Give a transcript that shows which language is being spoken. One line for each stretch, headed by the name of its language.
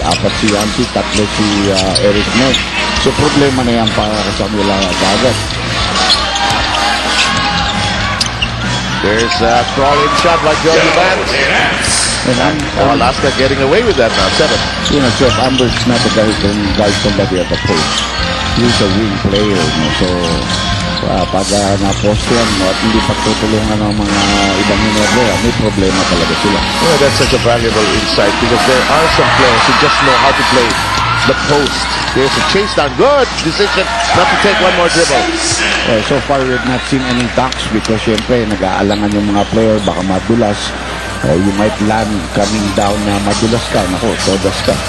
Filipino: Apat si Yancy, tatlo si Eric Menk. So problema na yan para sa kanila agad.
English: There's a crawling shot by Johnny Vance. And Alaska getting away with that now, 7. Jeff Ambers is not the guy who can guide somebody at the post. He's a wing player.
Filipino: So, pag na-post yan at hindi pagtutulungan ng mga ibang Ginebra, may problema talaga sila.
English: Yeah, that's such a valuable insight because there are some players who just know how to play the post. There's a chase down. Good decision not to take one more dribble. Well, so far we have not seen any ducks because
Filipino: syempre nag-aalangan yung mga player, baka madulas.
English: You might land coming down
Filipino: na madulas ka. Nako, todas ka.